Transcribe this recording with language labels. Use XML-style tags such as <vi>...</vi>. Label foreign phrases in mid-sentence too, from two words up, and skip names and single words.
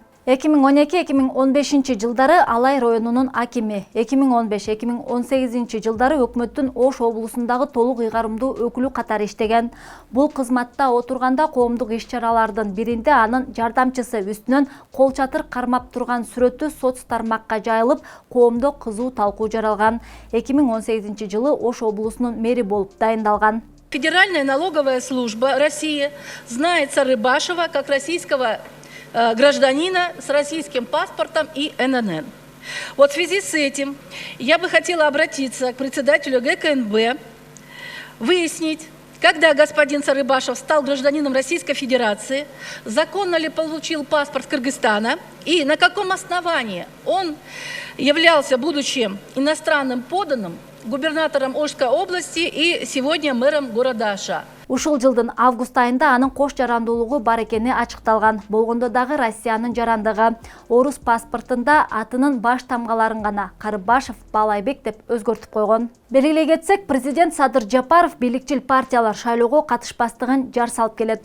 <ky>2012-2015 жылдары Алай районунун акими, 2015-2018 жылдары өкмөттүн Ош облусундагы толук ыйгарымдуу өкүлү катары иштеген. Бул кызматта отурганда коомдук иш-чаралардын биринде анын жардамчысы үстүнөн кол чатыр кармап турган сүрөтү соц тармакка жайылып, коомдо кызуу талкуу жаралган. 2018 жылы Ош облусунун мэри болуп дайындалган.</ky> <ru>Федеральная налоговая служба России знает Сарыбашева как российского гражданина с российским паспортом и ННН. Вот в связи с этим я бы хотела обратиться к председателю ГКНБ, выяснить, когда господин Сарыбашев стал гражданином Российской Федерации, законно ли получил паспорт Кыргызстана и на каком основании он являлся, будучи иностранным подданным, губернатором Ошской области и сегодня мэром города Аша.</ru> <ky>Ушул жылдын август айында анын кош жарандуулугу бар экени ачыкталган. Болгондо дагы Россиянын жарандыгы. Орус паспортунда атынын баш тамгаларын гана Карыбашев Балайбек деп өзгөртүп койгон. Белгилей кетсек, президент Садыр Жапаров бийликчил партиялар шайлоого катышпастыгын жар салып келет.</ky>